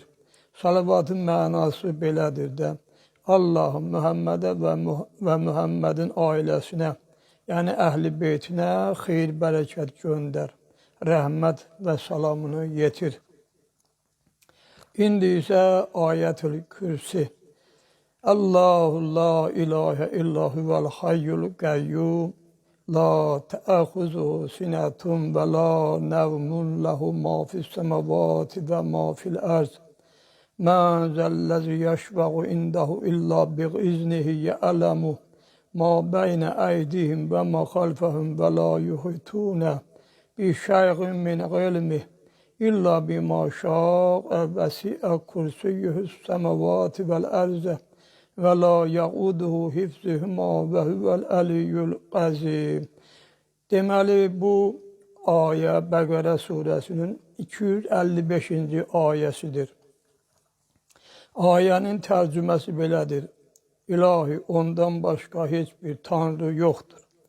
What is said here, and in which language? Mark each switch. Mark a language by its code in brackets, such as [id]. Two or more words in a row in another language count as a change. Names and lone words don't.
[az] Salavatın mənası belədir də, Allahım Muhammedə və Muhammedin ailəsinə, yəni əhl-i beytinə xeyir, bərəkət göndər, rəhmət və salamını yetir. İndi isə Ayətül Kürsi. [ar] الله لا إله إلا هو الحي القيوم. لا تأخذه سنة ولا نوم له ما في السماوات وما في الأرض. من ذا الذي يشفع عنده إلا بإذنه يعلم ما بين أيديهم وما خلفهم ولا يحيطون بشيء من علمه إلا بما شاء وسع كرسيه السماوات والأرض ولا يئوده حفظهما وهو العلي العظيم. [az] Deməli, bu ayə Bəqərə surəsinin 255. ayəsidir. Ayənin tərcüməsi belədir. İlahi, ondan başqa heç bir tanrı yoxdur.